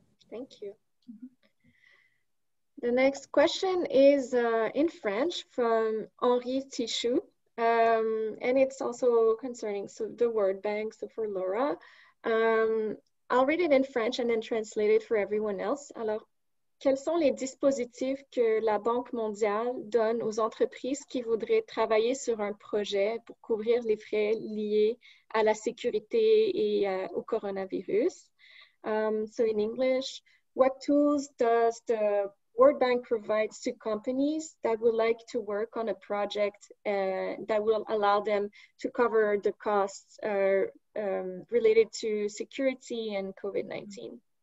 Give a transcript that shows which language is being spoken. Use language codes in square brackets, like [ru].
[en] Thank you. The next question is in French from Henri Tichou, and it's also concerning the World Bank, so for Laura. I'll read it in French and then translate it for everyone else. [fr] Alors, quels sont les dispositifs que la Banque mondiale donne aux entreprises qui voudraient travailler sur un projet pour couvrir les frais liés à la sécurité et au coronavirus? [en] So in English, what tools does the World Bank provide to companies that would like to work on a project that will allow them to cover the costs related to security and COVID-19?